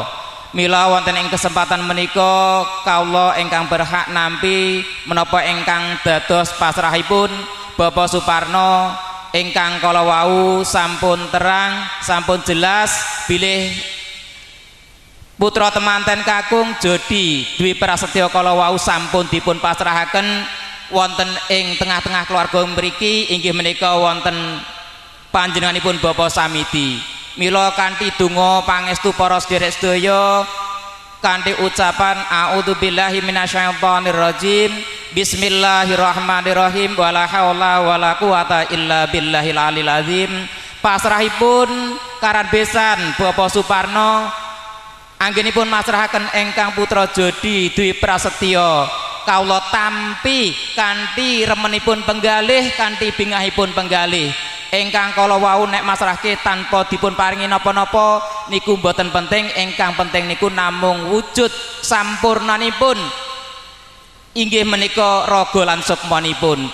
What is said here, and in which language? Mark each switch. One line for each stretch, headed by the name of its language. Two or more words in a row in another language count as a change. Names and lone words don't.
Javanese: Mila wonten ing kesempatan menika kawula ingkang berhak nampi menapa ingkang dados pasrahipun Bapak Suparno ingkang kala wau sampun terang, sampun jelas bilih putra temanten kakung Jodi Dwi Prasetyo kala wau sampun dipun pasrahaken wonten ing tengah-tengah keluarga mriki inggih menika wonten panjenenganipun Bapak Samiti. Mila kanthi donga pangestu para sedherek sedaya kanthi ucapan
Arabic: أعوذ بالله من الشيطان الرجيم بسم الله الرحمن الرحيم ولا حول ولا قوة إلا بالله العلي العظيم.
Javanese: Pasrahipun karan besan Bapak Suparno anggenipun masrahaken ingkang putra Jodi Dwi Prasetyo kawula tampi kanthi remenipun penggalih kanthi bingahipun penggalih ingkang kala wau nek masrahke tanpa dipun paringi napa-napa niku mboten penting, ingkang penting niku namung wujud sampurnanipun inggih menika raga lan sukmanipun.